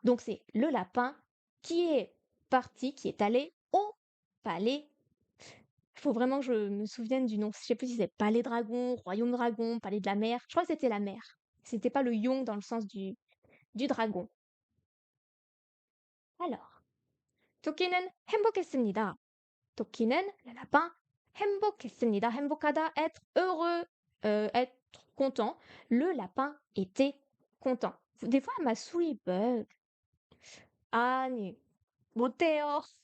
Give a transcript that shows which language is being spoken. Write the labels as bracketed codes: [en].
[fr] Donc c'est le lapin qui est parti, qui est allé au palais. Il faut vraiment que je me souvienne du nom. Je sais plus si c'est palais dragon, royaume dragon, palais de la mer. Je crois que c'était la mer. C'était pas le yong dans le sens du dragon. [ko] Alors, 토끼는 행복했습니다. [fr] 토끼는, le lapin, 행복했습니다. 행복하다, être heureux, être content. Le lapin était content. Des fois, ma souris bug. [ko] 아니, 못해요.